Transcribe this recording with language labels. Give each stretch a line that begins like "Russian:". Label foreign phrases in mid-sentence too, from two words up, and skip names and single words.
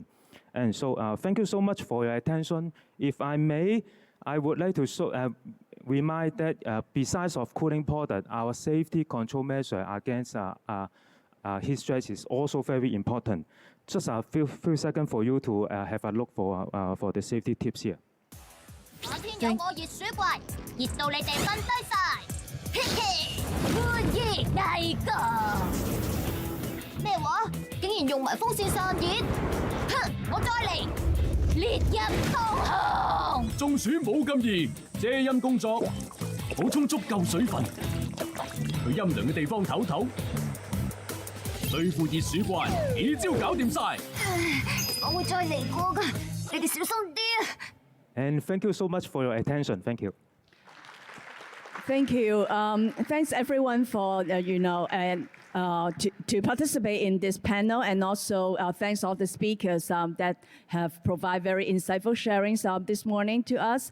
English: And so thank you so much for your attention. If I may, I would like to remind that besides of cooling product, our safety control measure against heat stress is also very important. Just a few seconds for you to have a look for the safety tips here.
Cantonese: 我天有我熱水櫃，熱到你哋瞓低晒。歡迎大哥。咩話？竟然用埋風扇散熱？哼！我再嚟，烈日當空。中暑冇咁易，遮陰工作，補充足夠水分，去陰涼嘅地方唞唞。對付熱鼠怪，幾招搞掂晒。我會再嚟過㗎，你哋小心啲啊！
English: And thank you so much for your attention. Thank you. Thank you. Thanks everyone for to participate in this panel, and also thanks all the speakers that have provided very insightful sharings this morning to us.